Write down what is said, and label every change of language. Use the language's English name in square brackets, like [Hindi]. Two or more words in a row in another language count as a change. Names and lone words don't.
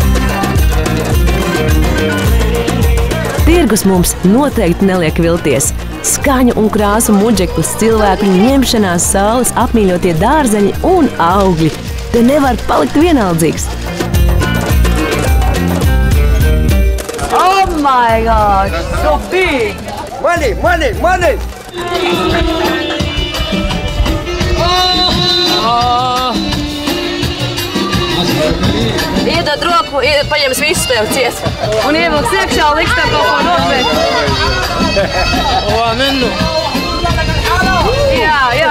[Latvian] Tirgus mums noteikti neliek vilties. skaņu un krāsu muģeklis, cilvēku ņemšanās saules, apmīļotie dārzeņi un augļi. Te nevar palikt vienaldzīgs. [English] Oh my God, so big! Money, money, money! [Latvian] Iedod roku, paņems visu tev ciet. Un ievilks iekšā un liks tev kaut ko nopēt. Jā.